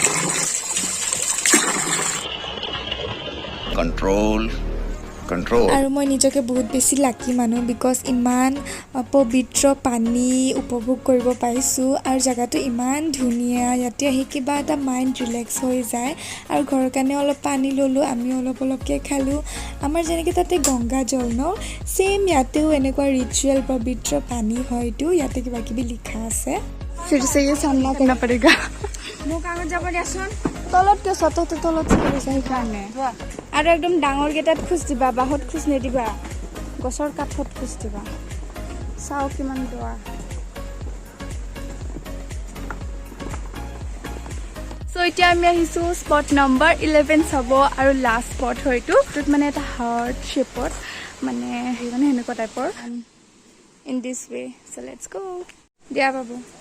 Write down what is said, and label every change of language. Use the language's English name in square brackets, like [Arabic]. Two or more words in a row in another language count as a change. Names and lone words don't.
[Assamese] কণ্ট্ৰল আৰু মই নিজকে বহুত বেছি লাকি মানুহ বিকজ ইমান পবিত্ৰ পানী উপভোগ কৰিব পাৰিছোঁ আৰু জেগাটো ইমান ধুনীয়া ইয়াতে আহি কিবা এটা [English] mind relax [Assamese] হৈ যায় আৰু ঘৰৰ কাৰণে অলপ পানী ল'লোঁ আমি অলপকৈ খালোঁ আমাৰ যেনেকৈ তাতে গংগা জল ন ছেইম ইয়াতেও এনেকুৱা ৰিচুৱেল পবিত্ৰ পানী হয়তো ইয়াতে কিবা কিবি লিখা আছে [Hindi] फिर से ये सामना करना पड़ेगा [Assamese] মোক আগত যাব দিয়াচোন তলতকে সততে তলত সেইকাৰণে আৰু একদম ডাঙৰ গেটাত খোজ দিবা বাহত খোজ নিদিবা গছৰ কাঠত খোজ দিবা চাও কিমান দোৱা সো এতিয়া আমি আহিছোঁ [English] spot number [Assamese] 11 চাব আৰু [English] last spot [Assamese] হয়তো য'ত মানে এটা [English] heart shape [Assamese] মানে সেনেকুৱা টাইপৰ [English] in this way so let's go [Assamese] দিয়া বাবু